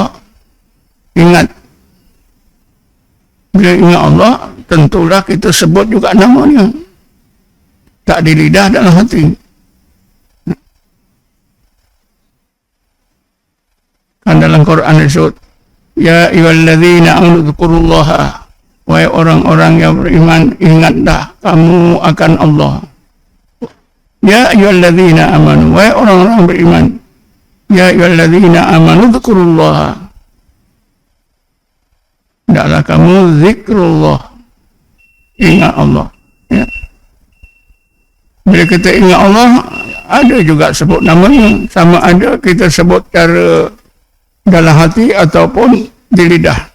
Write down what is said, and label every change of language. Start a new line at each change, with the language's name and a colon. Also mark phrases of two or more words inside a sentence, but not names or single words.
Malay: Ingat. Bila ingat Allah, tentulah kita sebut juga namanya. Tak di lidah, dalam hati. Kan dalam Quran disebut,
Arabic: يا أيها الذين آمنوا اذكروا الله,
Malay: wahai orang-orang yang beriman, ingatlah kamu akan Allah.
Arabic: يا أيها الذين آمنوا,
Malay: wahai orang-orang beriman,
Arabic: يا أيها الذين آمنوا اذكروا الله,
Malay: hendaklah kamu zikrullah, ingat Allah. Ya. Bila kita ingat Allah, ada juga sebut namanya, sama ada kita sebut cara dalam hati ataupun di lidah.